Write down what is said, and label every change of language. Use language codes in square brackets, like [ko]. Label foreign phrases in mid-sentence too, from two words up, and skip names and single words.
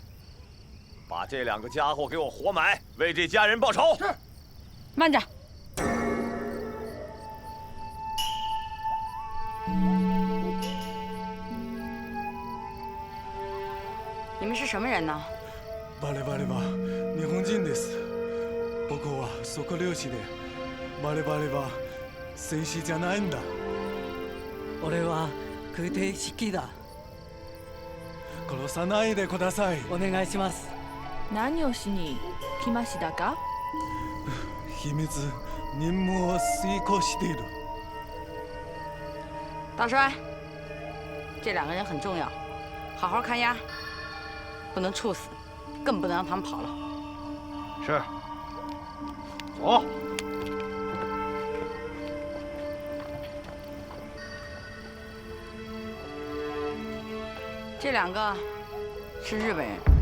[zh] 把这2个家伙给我活埋，为这家人报仇。是。慢着。你们是什么人呢？ [ja] 我々は日本人です。僕は測量士で、我々は戦士じゃないんだ。俺は空挺式だ。殺さないでください。お願いします。何をしに来ましたか？秘密任務を遂行している。 [zh] 大帅，这2个人很重要，好好看押，不能处死，更不能让他们跑了。是。走。这2个是日本人。